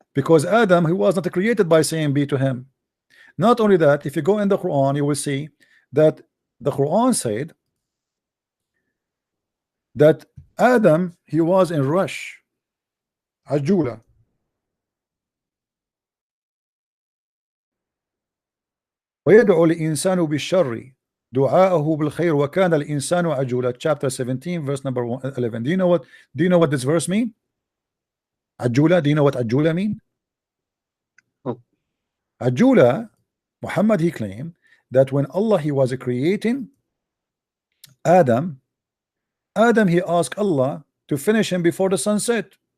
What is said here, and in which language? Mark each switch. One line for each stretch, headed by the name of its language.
English: because Adam, he was not created by saying be to him. Not only that, if you go in the Quran, you will see that the Quran said that Adam, he was in rush, عجولة.
Arabic: ويدعو الإنسان بالشر دعاءه بالخير وكان الإنسان عجولا.
English: Chapter 17 verse number 11. Do you know what this verse mean?
Arabic: عجولة.
English: Do you know what عجولة mean? Oh. عجولة, Muhammad, he claimed that when Allah, he was creating Adam, he asked Allah to finish him before the sunset.